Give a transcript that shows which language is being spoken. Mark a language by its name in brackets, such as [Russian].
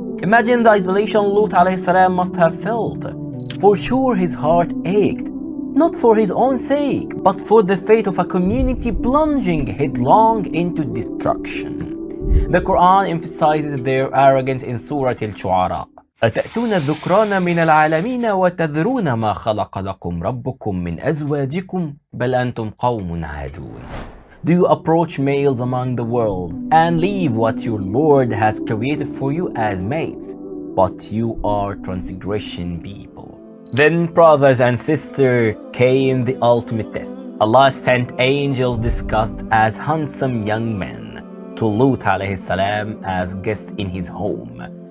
[English] Imagine the isolation Lut alayhi salam must have felt. For sure his heart ached, not for his own sake, but for the fate of a community plunging headlong into destruction. The Quran emphasizes their arrogance in Surah Al-Shu'ara. [Arabic] أتأتون الذكران من العالمين وتذرون ما خلق لكم ربكم من أزواجكم بل أنتم قوم عادون. [English] Do you approach males among the worlds and leave what your Lord has created for you as mates? But you are transgression people. Then, brothers and sisters, came the ultimate test. Allah sent angels disguised as handsome young men to Lut alayhi salam as guests in his home.